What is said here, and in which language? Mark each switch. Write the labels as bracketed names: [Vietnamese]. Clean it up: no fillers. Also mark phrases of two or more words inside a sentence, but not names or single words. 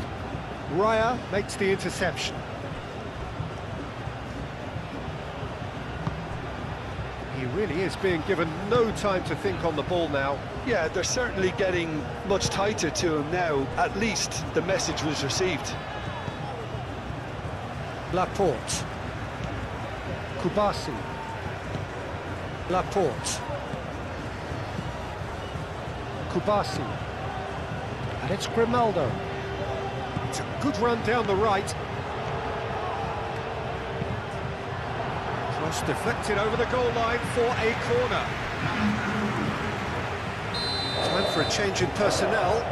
[English] Raya makes the interception. He really is being given no time to think on the ball now. Yeah, they're certainly getting much tighter to him now. At least the message was received. Laporte. Kubasi. Laporte. Kubasi. And it's Grimaldo. It's a good run down the right. Cross deflected over the goal line for a corner. Time for a change in personnel.